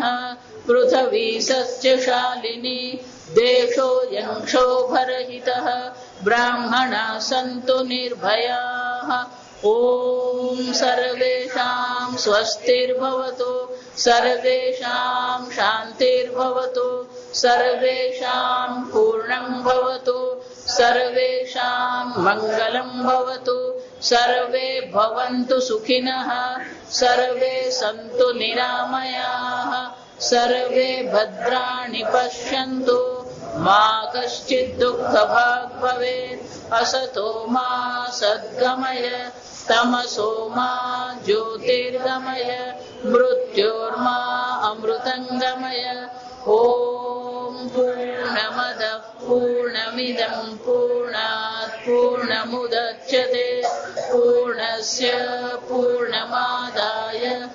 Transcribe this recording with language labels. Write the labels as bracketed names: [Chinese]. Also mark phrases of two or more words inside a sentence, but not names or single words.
[Sanskrit] પૃથ્વી સસ્યશાલિની દેશોऽયં ક્ષોભરહિતઃ બ્રાહ્મણા સन्तु નિર્ભયાઃ ઓમ સર્વેષાં સ્વસ્તિર્ભવતુ સર્વેષાં શાંતિર્ભવતુ સર્વેષાં પૂર્ણં ભવતુ સર્વેષાં મંગલં ભવતુ સર્વે ભવन्तુ સુખિનઃ સર્વે સन्तુ નિરામયાઃ सर्वे भद्राणि पश्यन्तु मा कश्चित् दुःखभाग् भवेत् असतो मा सद्गमय तमसो मा ज्योतिर्गमय मृत्योर्मा अमृतङ्गमय ॐ पूर्णमदः पूर्णमिदं पूर्णात् पूर्णमुदच्यते पूर्णस्य पूर्णमादाय